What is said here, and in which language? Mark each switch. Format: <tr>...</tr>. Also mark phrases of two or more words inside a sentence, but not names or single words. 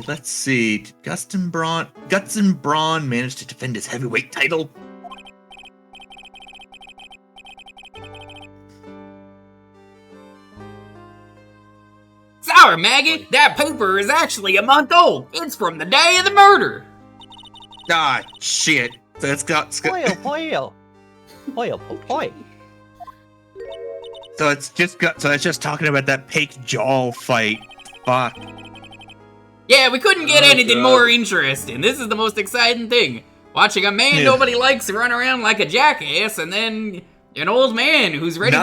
<en>Guts and Braun managed to defend his heavyweight title. Sour maggot! That paper is actually a month old. It's from the day of the murder. Ah, shit. So it's got. Boyo, boyo! Boyo, boy! So it's just talking about that Pake Jaw fight. Fuck. Yeah, we couldn't get Oh, anything God. more interesting. This is the most exciting thing. Watching a man Yeah. nobody likes run around like a jackass, and then an old man who's ready</en>